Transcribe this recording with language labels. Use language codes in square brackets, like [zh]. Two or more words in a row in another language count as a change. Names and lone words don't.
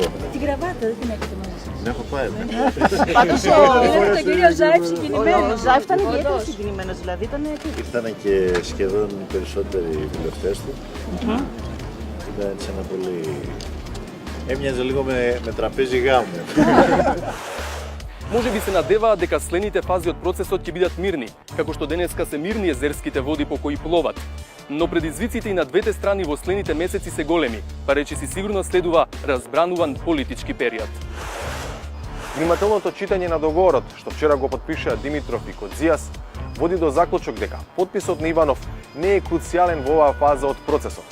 [el] Την κραβάτα δεν την έχετε μαζί σας. Την έχω πάει. Πάντως είδατε τον κύριο Ζάιφ συγκινημένο. Ο Ζάιφ ήταν ιδιαίτερα συγκινημένος, δηλαδή ήταν... Ήρθαν και σχεδόν οι περισσότεροι βουλευτές του. Ήταν έτσι ένα πολύ... Έμοιαζε λίγο με τραπέζι γάμου. [mk] Може би се надеваат дека следните фази од процесот ќе бидат мирни, како што денеска се мирни езерските води по кои пловат. Но предизвиците и на двете страни во следните месеци се големи, па речиси сигурно следува разбрануван политички период. Внимателното читање на договорот, што вчера го подпишаа Димитров и Кодзијас, води до заклучок дека подписот на Иванов не е круцијален во оваа фаза од процесот.